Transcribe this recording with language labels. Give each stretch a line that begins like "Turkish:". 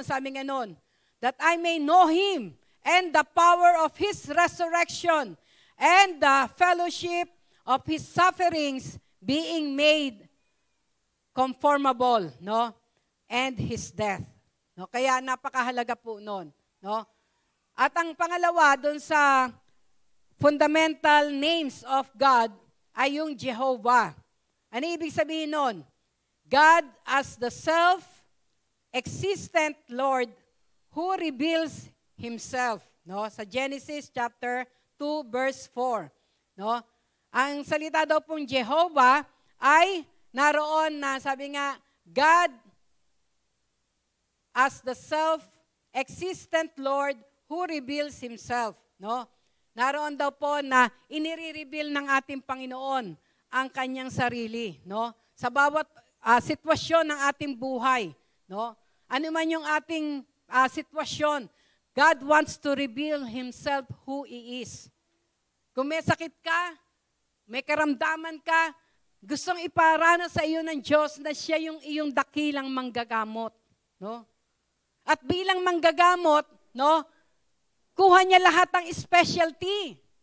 Filipino: Ang sabi nga noon,
English: that I may know Him and the power of His resurrection and the fellowship of His sufferings, being made conformable, no? And His death. No?
Filipino: Kaya napakahalaga po noon, no? At ang pangalawa, dun sa
English: fundamental names of God,
Filipino: ay yung Jehovah. Ano ibig sabihin nun?
English: God as the self-existent Lord who reveals Himself. No?
Filipino: Sa Genesis chapter 2 verse 4. No? Ang salita daw pong Jehovah ay naroon na sabi nga,
English: God as the self-existent Lord who reveals Himself. No?
Filipino: Naroon daw po na inire-reveal ng ating Panginoon ang kanyang sarili, no? Sa bawat sitwasyon ng ating buhay, no? Ano man yung ating sitwasyon,
English: God wants to reveal Himself who He is.
Filipino: Kung may sakit ka, may karamdaman ka, gustong iparana sa iyo ng Diyos na siya yung iyong dakilang manggagamot, no? At bilang manggagamot, no? Kuha niya lahat ng specialty.